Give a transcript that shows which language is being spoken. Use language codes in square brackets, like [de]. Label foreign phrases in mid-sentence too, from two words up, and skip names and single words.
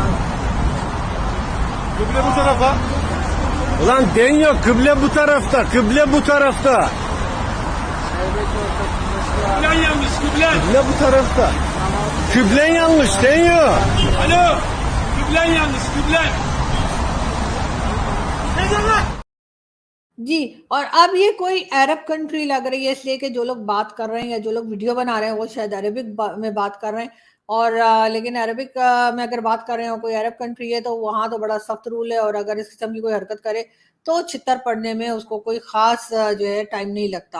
[tr] Kıble bu tarafa. Ulan deniyor, kıble bu tarafta, kıble bu tarafta. Kıblen yanlış, kıblen. Kıble bu tarafta. Kıblen yanlış, deniyor. Alo, kıblen yanlış, kıblen. [ur] جی، اور اب یہ کوئی عرب کنٹری لگ رہی ہے، اس لیے کہ جو لوگ بات کر رہے ہیں یا جو لوگ ویڈیو بنا رہے ہیں وہ شاید عربک میں بات کر رہے ہیں. اور لیکن عربک میں اگر بات کر رہے ہو، کوئی عرب کنٹری ہے تو وہاں تو بڑا سخت رول ہے، اور اگر اس قسم کی کوئی حرکت کرے تو چھتر پڑنے میں اس کو کوئی خاص جو ہے ٹائم نہیں لگتا.